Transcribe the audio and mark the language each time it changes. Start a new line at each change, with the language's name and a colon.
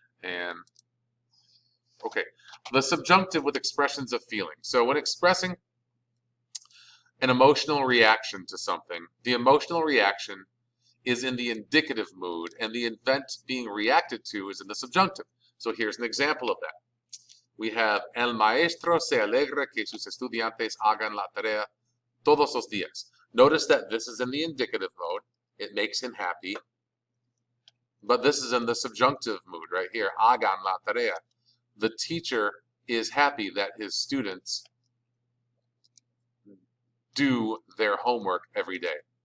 English: And okay, the subjunctive with expressions of feeling. So when expressing an emotional reaction to something, the emotional reaction is in the indicative mood, and the event being reacted to is in the subjunctive. So here's an example of that. We have
Spanish: el maestro se alegra que sus estudiantes hagan la tarea todos los días.
English: Notice that this is in the indicative mode. It makes him happy. But this is in the subjunctive mood right here.
Spanish: Hagan la tarea.
English: The teacher is happy that his students do their homework every day.